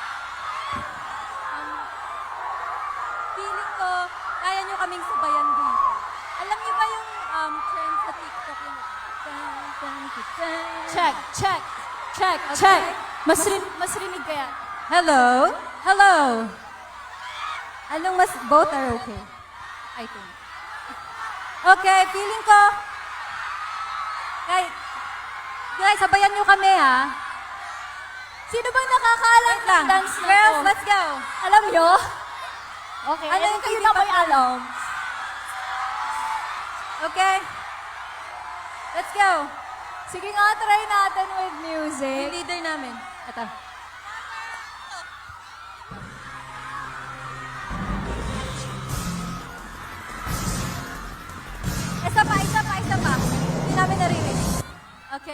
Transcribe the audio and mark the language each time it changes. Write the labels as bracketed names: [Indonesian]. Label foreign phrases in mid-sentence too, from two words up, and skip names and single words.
[Filipino] Feeling ko, kaya nyo kaming sabayan dito. Alam niyo ba yung trend sa TikTok yun? [English] Check, check, check, check. [Filipino] Mas rinig kaya. Hello? Hello? Anong mas, [English] both are okay? I think. Okay, feeling ko. [Filipino] Guys, sabayan nyo kami ha. Sino bang nakakaalam ng dance na Girls, to? [English] let's go. [Filipino] Alam nyo? Okay, Ano yung kayo hindi na pa may alam? [English] Okay. Let's go. [Filipino] Sige nga, try natin [English] with music. [Filipino] Yung leader namin. Ito. Isa pa. Hindi namin narinig. Okay.